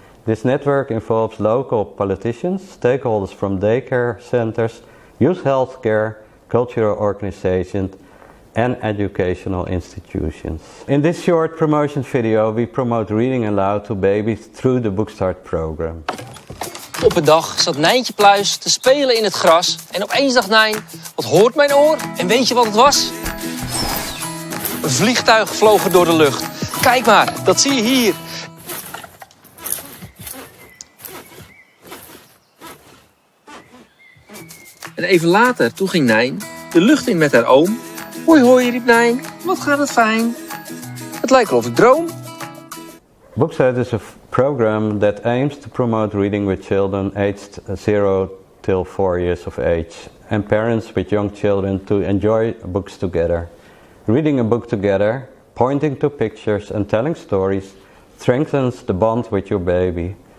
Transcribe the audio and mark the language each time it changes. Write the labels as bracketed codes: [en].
[en] This network involves local politicians, stakeholders from daycare centers, youth healthcare, cultural organizations, and educational institutions. In this short promotion video, we promote reading aloud to babies through the Bookstart program. [nl] Op een dag zat Nijntje Pluis te spelen in het gras en opeens dacht Nijn, wat hoort mijn oor? En weet je wat het was? Een vliegtuig vloog er door de lucht. Kijk maar, dat zie je hier. En even later, toen ging Nijn de lucht in met haar oom. Hoi hoi, riep Nijn, wat gaat het fijn. Het lijkt wel of ik droom. [en] Bookstart is a program that aims to promote reading with children aged 0 till 4 years of age and parents with young children to enjoy books together. Reading a book together, pointing to pictures and telling stories strengthens the bond with your baby.